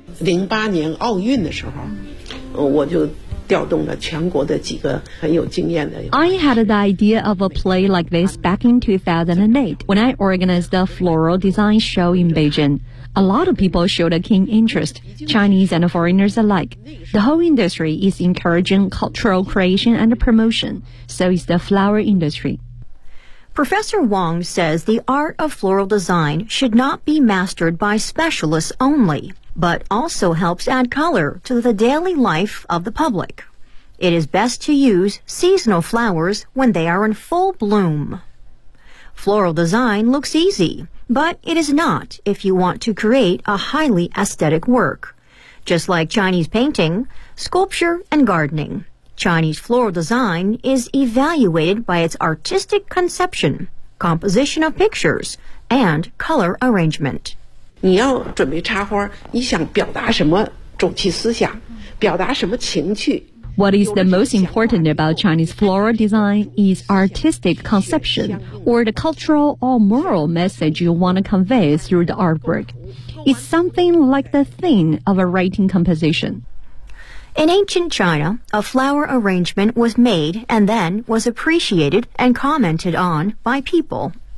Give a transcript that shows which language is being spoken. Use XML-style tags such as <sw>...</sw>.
<zh>2008年奥运的时候，我就调动了全国的几个很有经验的。</zh> <en>I had the idea of a play like this back in 2008 when I organized the floral design show in Beijing. A lot of people showed a keen interest, Chinese and foreigners alike. The whole industry is encouraging cultural creation and promotion. So is the flower industry. Professor Wang says the art of floral design should not be mastered by specialists only. But also helps add color to the daily life of the public. It is best to use seasonal flowers when they are in full bloom. Floral design looks easy, but it is not if you want to create a highly aesthetic work. Just like Chinese painting, sculpture, and gardening, Chinese floral design is evaluated by its artistic conception, composition of pictures, and color arrangement.</en> <zh>你要准备插花，你想表达什么主题思想，表达什么情趣。</zh> <en>What is the most important about Chinese floral design is artistic conception or the cultural or moral message you want to convey through the artwork. It's something like the theme of a writing composition. In ancient China, a flower arrangement was made and then was appreciated and commented on by people.</en>